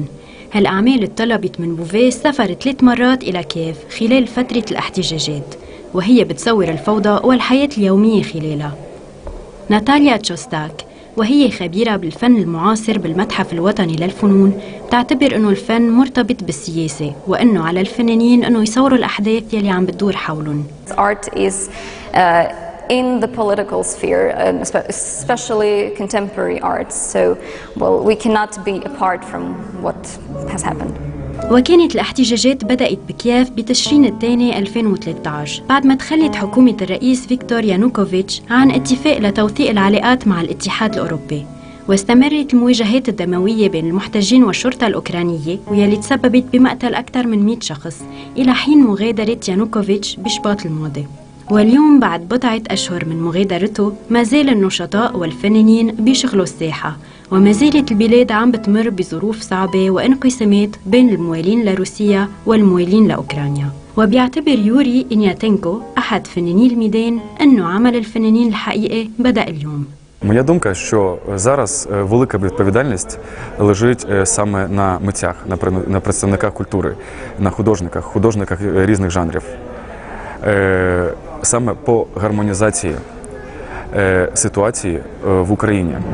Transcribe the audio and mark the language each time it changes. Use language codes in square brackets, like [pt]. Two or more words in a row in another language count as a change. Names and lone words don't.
[ar] هالأعمال اتطلبت من بوفيه السفر 3 مرات إلى كييف خلال فترة الاحتجاجات، وهي بتصور الفوضى والحياة اليومية خلالها. ناتاليا تشوستاك، وهي خبيرة بالفن المعاصر بالمتحف الوطني للفنون، بتعتبر أنه الفن مرتبط بالسياسة وأنه على الفنانين أنه يصوروا الأحداث يلي عم بتدور حولهم. [en] Art is in the political sphere, especially contemporary arts. So, well, we cannot be apart from what has happened. [ar] وكانت الاحتجاجات بدأت بكييف بتشرين الثاني 2013 بعد ما تخلت حكومة الرئيس فيكتور يانوكوفيتش عن اتفاق لتوثيق العلاقات مع الاتحاد الأوروبي. واستمرت المواجهات الدموية بين المحتجين والشرطة الأوكرانية واللي تسببت بمقتل أكثر من 100 شخص إلى حين مغادرة يانوكوفيتش بشباط الماضي. واليوم بعد بضعة أشهر من مغادرته ما زال النشطاء والفنانين بيشغلوا الساحة، وما زالت البلاد عم بتمر بظروف صعبة وانقسامات بين الموالين لروسيا والموالين لأوكرانيا. وبيعتبر يوري إنياتينكو أحد فناني الميدان أنه عمل الفنانين الحقيقي بدأ اليوم. [uk] Моя думка, що зараз велика відповідальність лежить саме на митцях, на представниках культури, на художниках різних жанрів. Саме по гармонізації ситуації в Україні.